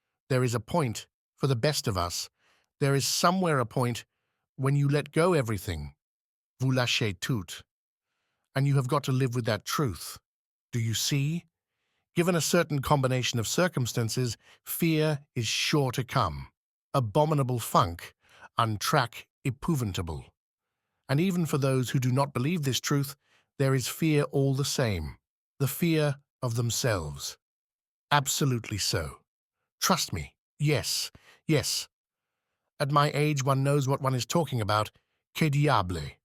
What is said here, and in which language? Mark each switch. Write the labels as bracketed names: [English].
[English] There is a point, for the best of us. There is somewhere a point when you let go everything. [French] Vous lâchez tout. [English] And you have got to live with that truth. Do you see? Given a certain combination of circumstances, fear is sure to come. Abominable funk, [French] untrack épouvantable. [English] And even for those who do not believe this truth, there is fear all the same. The fear of themselves. Absolutely so. Trust me. Yes, yes. At my age one knows what one is talking about. [French] Que diable.